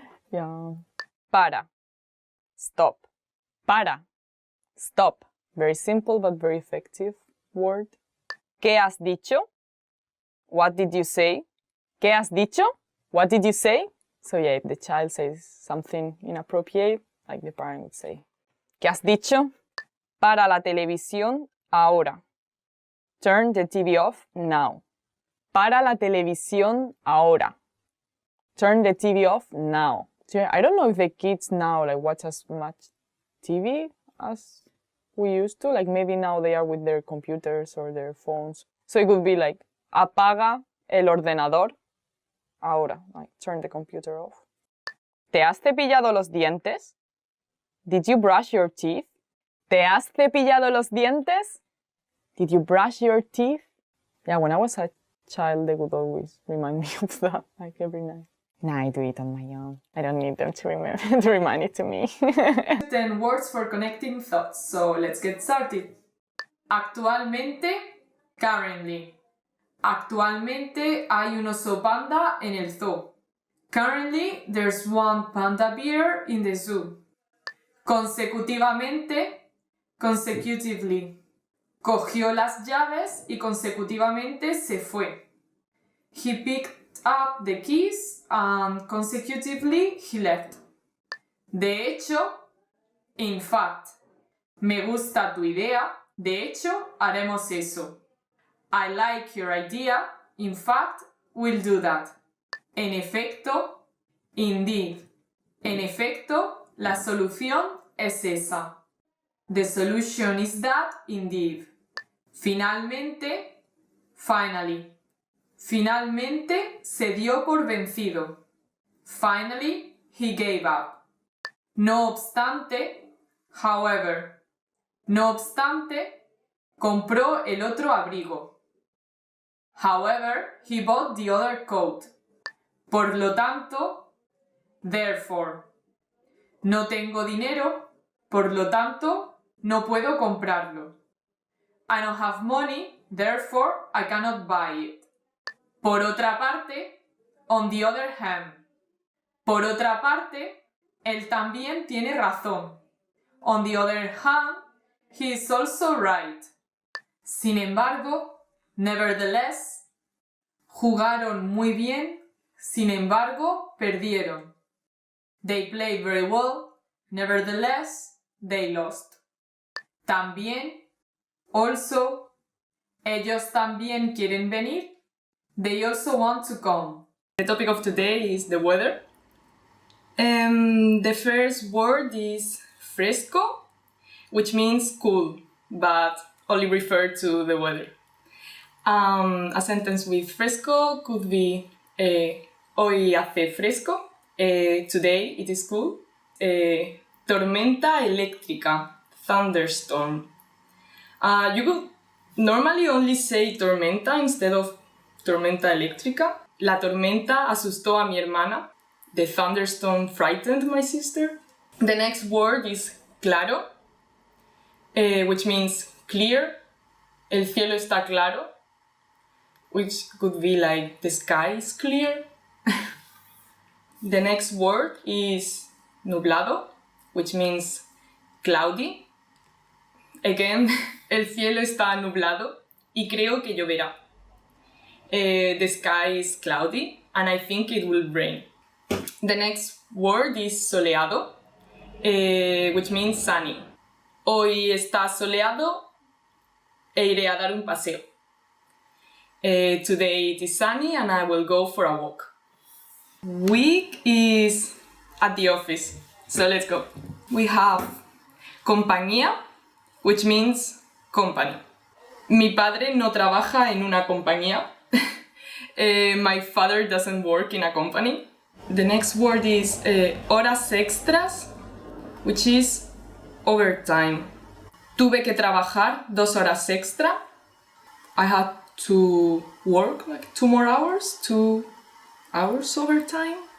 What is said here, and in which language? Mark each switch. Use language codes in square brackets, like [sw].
[en] Yeah. Para. Stop. Para. Stop. Very simple but very effective word. [es] ¿Qué has dicho? [en] What did you say? ¿Qué has dicho? What did you say? So yeah, if the child says something inappropriate, like the parent would say, [es] ¿Qué has dicho? Para la televisión ahora. [en] Turn the TV off now. [es] Para la televisión ahora. [en] Turn the TV off now. So I don't know if the kids now like watch as much TV as we used to. Like maybe now they are with their computers or their phones. So it would be like, [es] apaga el ordenador ahora. [en] Like turn the computer off. [es] ¿Te has cepillado los dientes? [en] Did you brush your teeth? [es] ¿Te has cepillado los dientes? [en] Did you brush your teeth? Yeah, when I was a child, they would always remind me of that, like every night. Now I do it on my own. I don't need them to remember to remind it to me. 10 words for connecting thoughts. So let's get started. Actualmente, currently. [es] Actualmente hay un oso panda en el zoo. [en] Currently, there's one panda bear in the zoo. Consecutivamente, consecutively. [es] Cogió las llaves y consecutivamente se fue. [en] He picked up the keys and consecutively he left. [es] De hecho, in fact. Me gusta tu idea. De hecho, haremos eso. [en] I like your idea. In fact, we'll do that. En efecto, indeed. [es] En efecto, la solución es esa. [en] The solution is that, indeed. Finalmente, finally. [es] Finalmente se dio por vencido. [en] Finally, he gave up. [es] No obstante, however. No obstante, compró el otro abrigo. [en] However, he bought the other coat. [es] Por lo tanto, therefore. No tengo dinero, por lo tanto, no puedo comprarlo. [en] I don't have money, therefore I cannot buy it. Por otra parte, on the other hand. [es] Por otra parte, él también tiene razón. [en] On the other hand, he is also right. [es] Sin embargo, nevertheless, jugaron muy bien, sin embargo, perdieron. [en] They played very well, nevertheless, they lost. [es] También, also, ellos también quieren venir. [en] They also want to come. The topic of today is the weather. The first word is fresco, which means cool, but only refer to the weather. A sentence with fresco could be [es] hoy hace fresco, [en] today it is cool. [es] Tormenta eléctrica, thunderstorm. [en] You could normally only say tormenta instead of tormenta eléctrica. [es] La tormenta asustó a mi hermana. [en] The thunderstorm frightened my sister. The next word is claro, which means clear. [es] El cielo está claro, [en] which could be like the sky is clear. The next word is nublado, which means cloudy. [es] Again, el cielo está nublado y creo que lloverá. [en] The sky is cloudy and I think it will rain. The next word is soleado, which means sunny. [es] Hoy está soleado e iré a dar un paseo. [en] Today it is sunny and I will go for a walk. Week is at the office, so let's go. We have compañía, which means company. [es] Mi padre no trabaja en una compañía. [en] My father doesn't work in a company. The next word is horas extras, which is overtime. [es] Tuve que trabajar 2 horas extra. [en] I had to work like 2 more hours, 2 hours overtime.